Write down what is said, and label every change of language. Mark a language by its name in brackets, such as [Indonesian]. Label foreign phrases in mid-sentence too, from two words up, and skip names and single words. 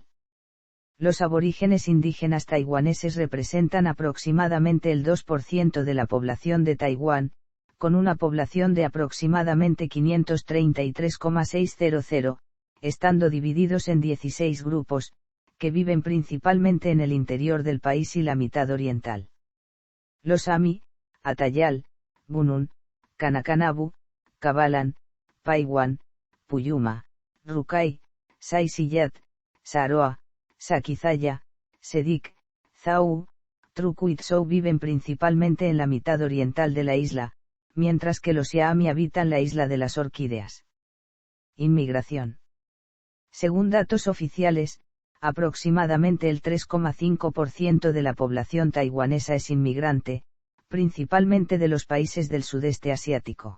[Spanish] Los aborígenes indígenas taiwaneses representan aproximadamente el 2% de la población de Taiwán, con una población de aproximadamente 533,600, estando divididos en 16 grupos, que viven principalmente en el interior del país y la mitad oriental. Los Ami, Atayal, Bunun, Kanakanabu, Kabalan, Paiwan, Puyuma, Rukai, Saisiyat, Saroa, Sakizaya, Sedik, Zhou, Truku y Tsou viven principalmente en la mitad oriental de la isla, mientras que los Yaami habitan la isla de las Orquídeas. Inmigración. Según datos oficiales, aproximadamente el 3,5% de la población taiwanesa es inmigrante, principalmente de los países del sudeste asiático.